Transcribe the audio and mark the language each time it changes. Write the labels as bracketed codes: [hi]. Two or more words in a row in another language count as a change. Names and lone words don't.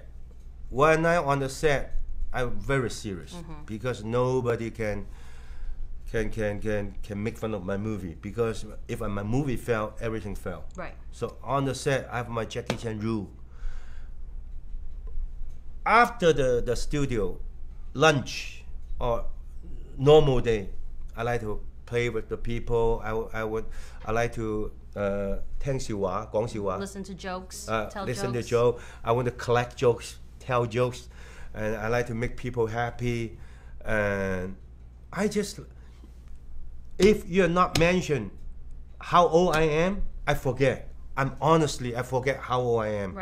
[en] When I'm on the set, I'm very serious because nobody can make fun of my movie, because if my movie fell, everything fell. Right. So on the set, I have my Jackie Chan rule. After the studio, lunch or normal day, I like to play with the people. I like to [yue] 聽笑話, 講笑話. [en] Listen to jokes, tell listen jokes. to jokes. I want to collect jokes, tell jokes, and I like to make people happy. And I just, if you're not mentioned how old I am, I forget. I forget how old I am.